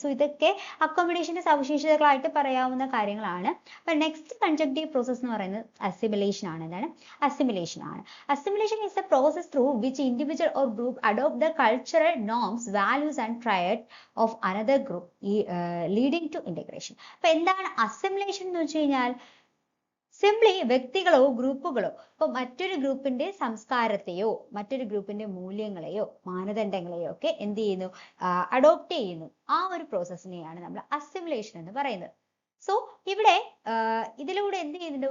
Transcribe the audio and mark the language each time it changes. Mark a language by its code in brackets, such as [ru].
[ml] So ഇതൊക്കെ അക്കോമഡേഷന്റെ സവിശേഷതകളായിട്ട് പറയാവുന്ന കാര്യങ്ങളാണ്. അപ്പൊ നെക്സ്റ്റ് കൺജങ്ക്റ്റീവ് പ്രോസസ് എന്ന് പറയുന്നത് അസിമിലേഷൻ ആണ്. എന്താണ്? അസിമിലേഷൻ ആണ്. [en] Assimilation is a process through which individual or group adopt the cultural norms, values and traits of another group, leading to integration. [ml] അപ്പൊ എന്താണ് assimilation എന്ന് വെച്ച് കഴിഞ്ഞാൽ? സിംപ്ലി വ്യക്തികളോ ഗ്രൂപ്പുകളോ ഇപ്പൊ മറ്റൊരു ഗ്രൂപ്പിന്റെ സംസ്കാരത്തെയോ മറ്റൊരു ഗ്രൂപ്പിന്റെ മൂല്യങ്ങളെയോ മാനദണ്ഡങ്ങളെയോ ഒക്കെ എന്ത് ചെയ്യുന്നു? അഡോപ്റ്റ് ചെയ്യുന്നു. ആ ഒരു പ്രോസസ്സിനെയാണ് നമ്മൾ അസിമിലേഷൻ എന്ന് പറയുന്നത്. സോ ഇവിടെ ഇതിലൂടെ എന്ത് ചെയ്യുന്നുണ്ട്?